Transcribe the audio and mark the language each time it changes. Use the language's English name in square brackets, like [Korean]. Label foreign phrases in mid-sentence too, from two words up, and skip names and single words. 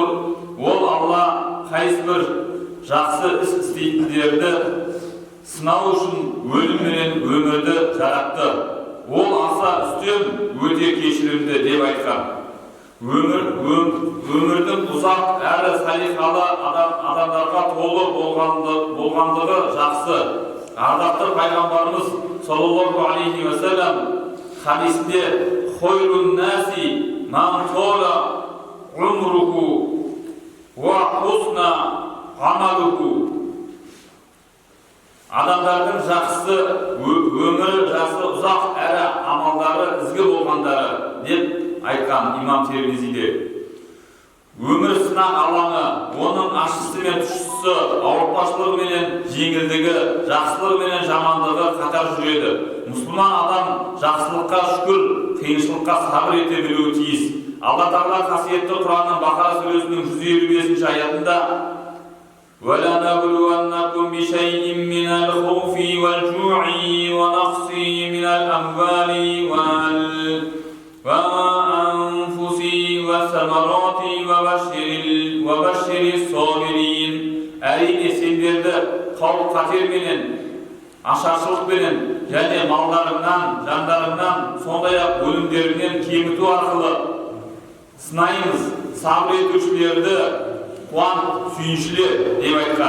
[Kazakh] Ол Алла қайсыбір жақсы іс істейтіндерді сынау үшін өлім менен өмірді жаратты. Ол аса үстем, өте кешірімді деп айтқан. Өмірдің ұзақ әрі салиқалы адамдарға толы болғандығы жақсы. Ардақты пайғамбарымыз [Arabic] صلى الله عليه وسلم хадисінде «خير الناس من طال عمره وحسن عمله». [Kazakh] Адамдардың жақсы өмірі жасы ұзақ әрі амалдары ізгі болғандары деп айтқан имам Термизиде. Өмір сынақ алаңы, оның ащысы мен тұщысы, ауыртпашылығы менен жеңілдігі, жақсылығы менен жамандығы қатар жүреді. Мұсылман адам жақсылыққа шүкір, қиыншылыққа сабыр ете білуі тиіс. Алла Тағала қасиетті Құранның Бақара сүресінің 155-ші аятында [Arabic] وَلَنَبْلُوَنَّكُمْ بِشَيْءٍ مِّنَ الْخَوْفِ وَالْجُوعِ وَنَقْصٍ مِّنَ الْأَمْوَالِ وَالْأَنفُسِ وَالثَّمَرَاتِ وَبَشِّرِ الصَّابِرِينَ. [Kazakh] Әрине сендерді қауіп-қатер менен, ашаршылық менен және малдарыңнан, жандарыңнан, сондай-ақ өлімдеріңнен кеміту арқылы сынаймыз. Сабыр етушілерді қуан сүйіншілер деп айтқан.